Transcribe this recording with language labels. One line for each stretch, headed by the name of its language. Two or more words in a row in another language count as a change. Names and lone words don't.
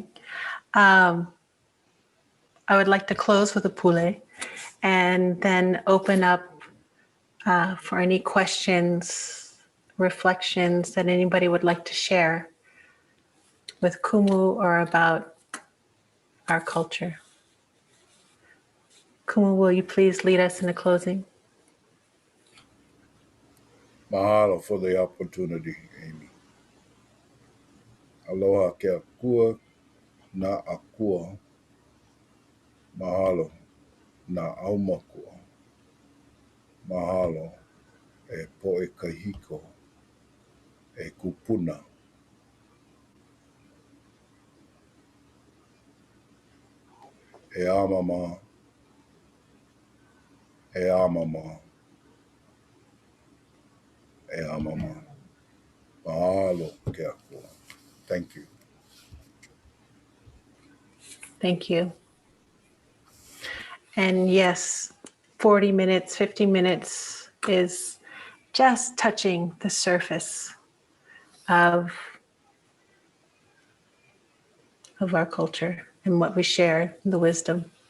English: I would like to close with a pule and then open up for any questions, reflections that anybody would like to share with Kumu or about our culture. Kumu, will you please lead us in a closing? Mahalo for the opportunity, Amy.
Hawaiian: Aloha ke akua na akua. Mahalo na aumakua. Mahalo e poe kahiko e kupuna. E amama, e amama, e amama. Mahalo ke akua.
English: Thank you. Thank you. And yes, 40 minutes, 50 minutes is just touching the surface of our culture and what we share, the wisdom.